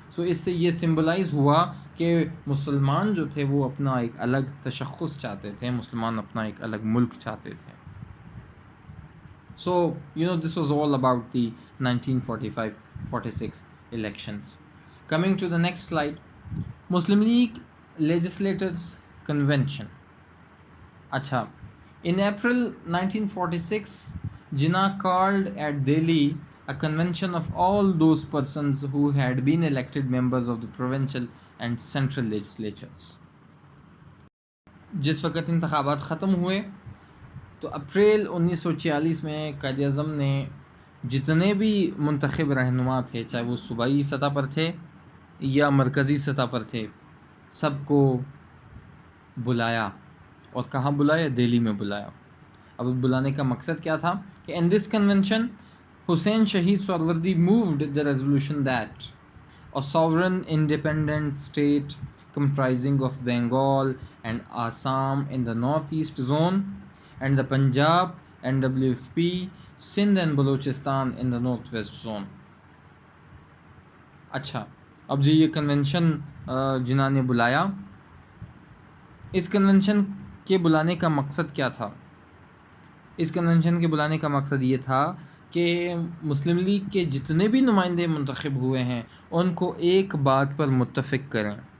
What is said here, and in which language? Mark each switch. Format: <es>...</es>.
<ur>سو اس سے یہ سمبلائز ہوا کہ مسلمان جو تھے وہ اپنا ایک الگ تشخص چاہتے تھے، مسلمان اپنا ایک الگ ملک چاہتے تھے. سو</ur> <en>this was all about the 1945-46 elections. Coming to the next slide, Muslim League Legislators Convention.</en> <ur>اچھا,</ur> <en>in April 1946, Jinnah called at Delhi a convention of all those persons who had been elected members of the provincial and central legislatures.</en> <ur>جس وقت انتخابات ختم ہوئے تو April 1946 میں قائد اعظم نے جتنے بھی منتخب رہنما تھے، چاہے وہ صوبائی سطح پر تھے یا مرکزی سطح پر تھے، سب کو بلایا. اور کہاں بلایا؟ دہلی میں بلایا. اب بلانے کا مقصد کیا تھا کہ</ur> <en>in this convention Hussain Shahid Suhrawardy moved the resolution that a sovereign independent state comprising of Bengal and Assam in the northeast zone and the Punjab and WFP, Sindh and Balochistan in the northwest zone. اچھا,</en> <ur>اب جو یہ convention جنہوں نے بلایا، اس convention کے بلانے کا مقصد کیا تھا؟ اس کنونشن کے بلانے کا مقصد یہ تھا کہ مسلم لیگ کے جتنے بھی نمائندے منتخب ہوئے ہیں ان کو ایک بات پر متفق کریں.</ur>